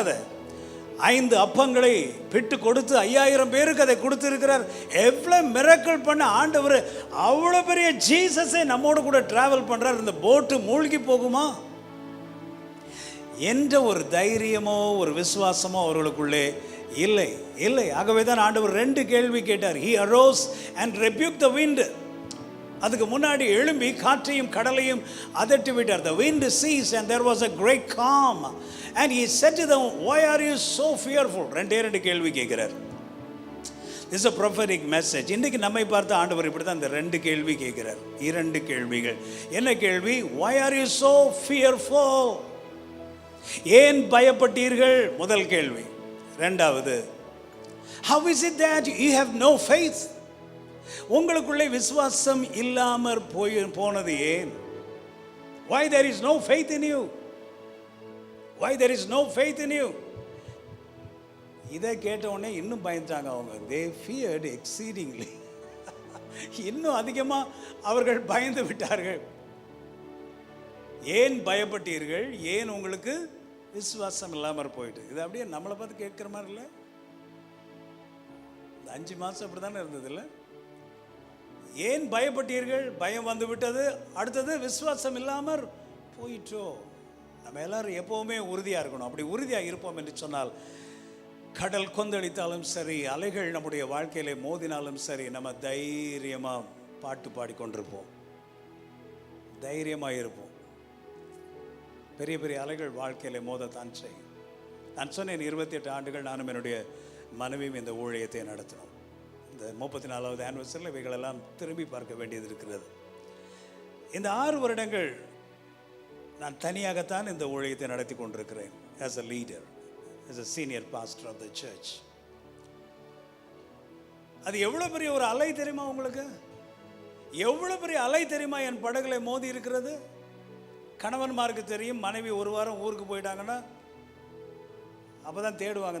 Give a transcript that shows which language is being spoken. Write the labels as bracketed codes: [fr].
[ta] அதை 5 அப்பங்களை பிட்டு கொடுத்து 5000 பேருக்கு அதை கொடுத்துருக்கிறார். எவ்வளோ மிரக்கல் பண்ண ஆண்டவர், அவ்வளோ பெரிய ஜீசஸே நம்மோடு கூட ட்ராவல் பண்ணுறார். இந்த போட்டு மூழ்கி போகுமா என்ற ஒரு தைரியமோ ஒரு விசுவாசமோ அவர்களுக்குள்ளே இல்லை. ஆகவே தான் ஆண்டவர் 2 கேள்வி கேட்டார். [en] He arose and rebuked the wind. [ta] அதுக்கு முன்னாடி எழும்பி காற்றையும் கடலையும் அதட்டி விட்டார். [en] The wind ceased and there was a great calm. And he said to them, why are you so fearful? [ta] 2 கேள்வி கேட்கிறார். [en] This is a prophetic message. [ta] இன்றைக்கு நம்மை பார்த்து ஆண்டவர் இப்படி தான் இந்த 2 கேள்வி கேட்கிறார். 2 கேள்விகள். என்ன கேள்வி? [en] Why are you so fearful? [ta] ஏன் பயப்பட்டீர்கள்? முதல் கேள்வி. ரெண்டாவது, [en] how is it that you have no faith? [ta] உங்களுக்குள்ளே விசுவாசம் இல்லாமற் போனது ஏன்? [en] Why there is no faith in you? Why there is no faith in you? [ta] இதை கேட்ட உடனே இன்னும் பயந்தாங்க அவங்க. [en] They feared exceedingly. [ta] இன்னும் அதிகமாக அவர்கள் பயந்து விட்டார்கள். ஏன் பயப்பட்டீர்கள்? ஏன் உங்களுக்கு விசுவாசம் இல்லாமல் போயிட்டு? இது அப்படியே நம்மளை பார்த்து கேட்குற மாதிரி இல்லை? இந்த 5 மாதம் அப்படி தானே இருந்தது இல்லை? ஏன் பயப்பட்டீர்கள்? பயம் வந்து விட்டது. அடுத்தது விசுவாசம் இல்லாமல் போயிட்டோ. நம்ம எல்லாரும் எப்போவுமே உறுதியாக இருக்கணும். அப்படி உறுதியாக இருப்போம் என்று சொன்னால், கடல் கொந்தளித்தாலும் சரி, அலைகள் நம்முடைய வாழ்க்கையிலே மோதினாலும் சரி, நம்ம தைரியமாக பாட்டு பாடிக்கொண்டிருப்போம், தைரியமாக இருப்போம். பெரிய பெரிய அலைகள் வாழ்க்கையில் மோதத்தான் செய்யும். நான் சொன்னேன், 28 ஆண்டுகள் நானும் என்னுடைய மனைவியும் இந்த ஊழியத்தை நடத்தினோம். இந்த 34வது ஆனிவர்சரியில் இவைகளெல்லாம் திரும்பி பார்க்க வேண்டியது இருக்கிறது. இந்த 6 வருடங்கள் நான் தனியாகத்தான் இந்த ஊழியத்தை நடத்தி கொண்டிருக்கிறேன். [en] as a leader, as a senior pastor of the church. [ta] அது எவ்வளோ பெரிய ஒரு அலை தெரியுமா உங்களுக்கு? எவ்வளோ பெரிய அலை தெரியுமா என் படகுல மோதி இருக்கிறது? கணவன்மாருக்கு தெரியும், மனைவி 1 வாரம் ஊருக்கு போயிட்டாங்கன்னா அப்போ தான் தேடுவாங்க.